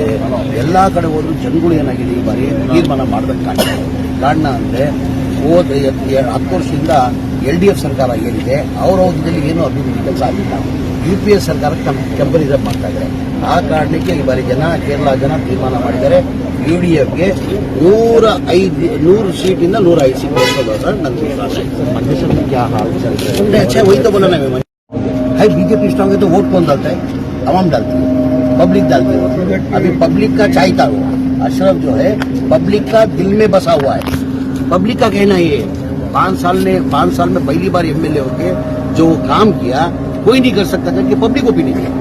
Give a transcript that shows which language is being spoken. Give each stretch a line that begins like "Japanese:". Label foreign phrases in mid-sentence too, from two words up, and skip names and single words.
Kannada: ಎಲ್ಲ ಕಡೆ ಹೋದ್ರು ಜನಗಳು ಏನಾಗಿದೆ ಈ ಬಾರಿ ತೀರ್ಮಾನ ಮಾಡ್ಬೇಕು ಕಾರಣ ಅಂದರೆ ಹೋದ 10 ವರ್ಷದಿಂದ LDF ಸರ್ಕಾರ ಏನಿದೆ ಅವರ ಅವಧಿಯಲ್ಲಿ ಏನೂ ಅಭಿವೃದ್ಧಿ ಕೆಲಸ ಆಗಿಲ್ಲ. UPS ಸರ್ಕಾರ ಟೆಂಪರಿಸಮ್ ಮಾಡ್ತಾ ಇದ್ದಾರೆ. ಆ ಕಾರಣಕ್ಕೆ ಈ ಬಾರಿ ಕೇರಳ ಜನ ತೀರ್ಮಾನ ಮಾಡಿದ್ದಾರೆ UDFಗೆ 100 ಸೀಟಿಂದ 105
Hindi: सीट सर क्या हाल चल रहा है? अच्छा वही तो बोला ना मैं है बीजेपी स्ट्रांग है तो वोट कौन डालता है? आवाम डालती है, पब्लिक डालती है. अभी पब्लिक का चाहता हुआ अशरफ जो है पब्लिक का दिल में बसा हुआ है. पब्लिक का कहना ये 5 साल में पहली बार MLA होके जो काम किया कोई नहीं कर सकता करके पब्लिक ओपिनियन है.